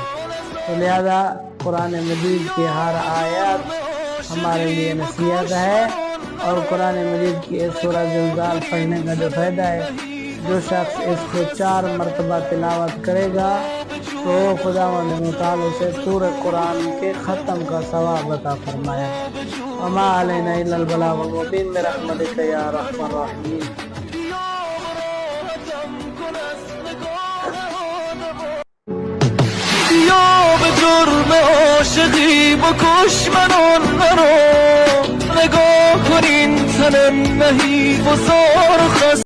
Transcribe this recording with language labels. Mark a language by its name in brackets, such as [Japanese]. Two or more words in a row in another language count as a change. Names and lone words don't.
[Urdu] تو لہذا قرآن مجید کی ہر آیت ہمارے لیے نصیحت ہے، اور قرآن مجید کی اس سورہ زلزال پڑھنے کا جو فائدہ ہے، جو شخص اس کو 4 مرتبہ تلاوت کرے گا تو خداوند متعال سے پورے قرآن کے ختم کا ثواب عطا فرمایا۔ [Arabic] وما علینا الا البلاغ المبین برحمتک یا ارحم الراحمین۔ [Persian] یا به جرم عاشقی بکش منو نرو، نگاه کن این تنم نهیب و زار خست